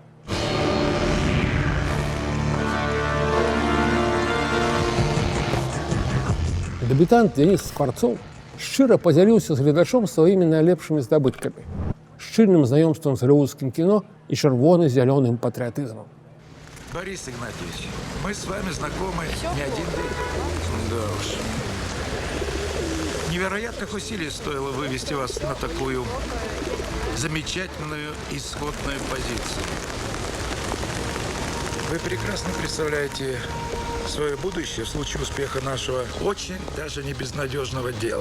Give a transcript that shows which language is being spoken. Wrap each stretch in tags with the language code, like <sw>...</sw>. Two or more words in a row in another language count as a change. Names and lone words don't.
<be>Дэбютант Денис Скварцоў шчыра падзяліўся з гледачом сваімі найлепшымі здабыткамі, шчыльным знаёмствам з голливудскім кіно і чырвона-зялёным патрыятызмам.</be> <ru>Борис Игнатьевич, мы с вами знакомы не один день. Да уж. Невероятных усилий стоило вывести вас на такую замечательную исходную позицию. Вы прекрасно представляете свое будущее в случае успеха нашего очень даже не безнадежного дела.</ru>